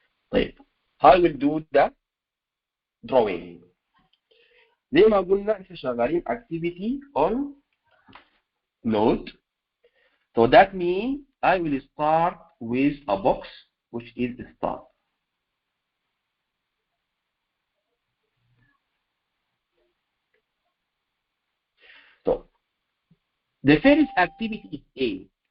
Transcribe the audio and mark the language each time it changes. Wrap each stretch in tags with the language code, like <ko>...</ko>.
<en>طيب how will do the drawing.</en> <ar>زي ما قلنا احنا شغالين activity on node.</ar> <en>So that means I will start with a box which is start. The first activity is A.</en>